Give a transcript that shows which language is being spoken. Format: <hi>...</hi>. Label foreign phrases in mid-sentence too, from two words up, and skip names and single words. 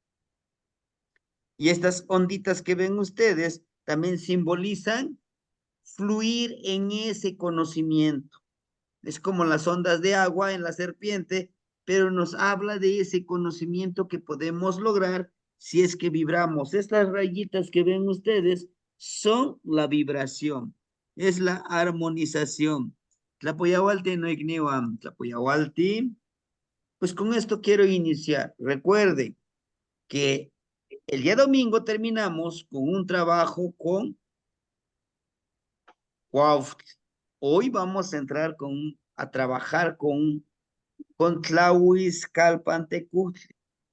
<es>Y estas onditas que ven ustedes también simbolizan fluir en ese conocimiento. Es como las ondas de agua en la serpiente, pero nos habla de ese conocimiento que podemos lograr si es que vibramos. Estas rayitas que ven ustedes son la vibración, es la armonización.</es> <nah>Tlapoyahualti no igniwam, Tlapoyahualti.</nah> <es>Pues con esto quiero iniciar. Recuerden que el día domingo terminamos con un trabajo con Cuautli. Hoy vamos a entrar a trabajar con Tlahuizcalpantecutli.</es>